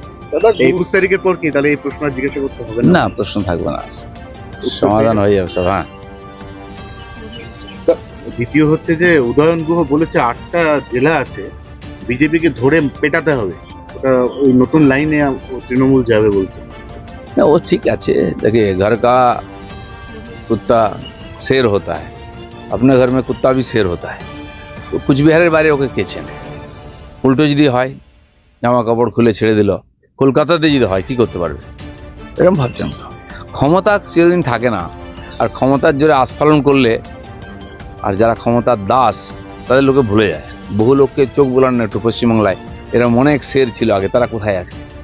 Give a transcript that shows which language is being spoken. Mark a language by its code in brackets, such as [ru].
[bn] দাদা 21 তারিখের পর কি তাহলে এই প্রশ্ন আর জিজ্ঞাসা করতে হবে না? না, প্রশ্ন থাকবে না, সমাধান হয়ে যাবে সব। হ্যাঁ, দ্বিতীয় হচ্ছে যে উদয়ন গুহ বলেছে 8টা জেলা আছে, বিজেপিকে ধরে পেটাতে হবে, ওটা ওই নতুন লাইনে তৃণমূল যাবে বলছে। না [hi] वो ठीक [bn] আছে। [hi] देखिए, घर का कुत्ता शेर होता है, अपने घर में कुत्ता भी शेर होता है। [bn] তো কুচবিহারের বাইরে ওকে কে চেনে? উল্টো যদি হয়, জামা কাপড় খুলে ছেড়ে দিল, কলকাতাতে যদি হয় কি করতে পারবে? এরকম ভাবছেন তো। ক্ষমতা চিরদিন থাকে না, আর ক্ষমতার জোরে আস্ফালন করলে, আর যারা ক্ষমতার দাস তাদের লোকে ভুলে যায়। বহু লোককে চোখ বোলান না একটু পশ্চিমবাংলায়, এরকম অনেক শের ছিল আগে, তারা কোথায় আছে?